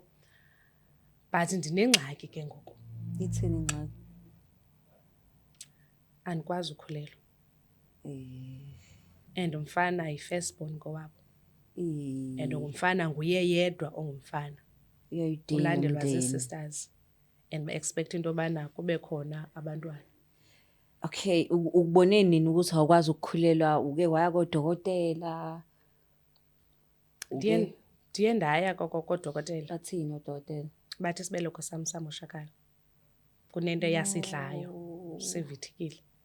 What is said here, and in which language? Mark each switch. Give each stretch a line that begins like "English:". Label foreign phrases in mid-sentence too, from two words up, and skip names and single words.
Xhosa: But ndinengxaki ke ngoku. Ithini ingxaki? Andikwazi ukhulelwa. And umfana yi-firstborn kowabo. And umfana nguye yedwa ongumfana. Ulandelwa zii-sisters. And ba-expect into yobana kube khona abantwana.
Zulu: Okay, ukubone nini ukuthi awukwazi ukukhulelwa? Uke waya kodokotela?
Xhosa: Ndiye ndaya kodokotela. Bathini odokotela? Bathi isibeleko sam samoshakala. Kunento yasidlayo sivithikile.